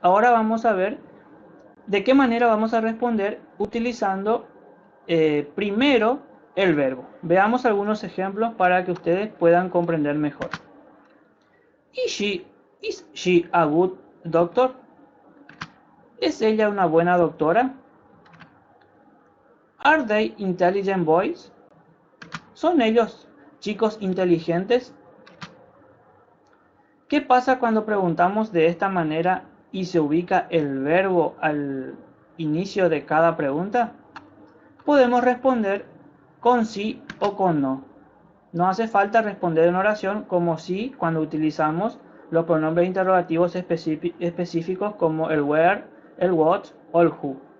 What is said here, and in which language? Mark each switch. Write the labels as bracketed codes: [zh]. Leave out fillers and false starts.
[es] Ahora vamos a ver de qué manera vamos a responder utilizando primero el verbo. Veamos algunos ejemplos para que ustedes puedan comprender mejor. [en] Is she a good doctor? [es] ¿Es ella una buena doctora? [en] Are they intelligent boys? [es] ¿Son ellos chicos inteligentes? ¿Qué pasa cuando preguntamos de esta manera y se ubica el verbo al inicio de cada pregunta? Podemos responder con sí o con no. No hace falta responder en oración como sí cuando utilizamos los pronombres interrogativos específicos como el where, el what o el who.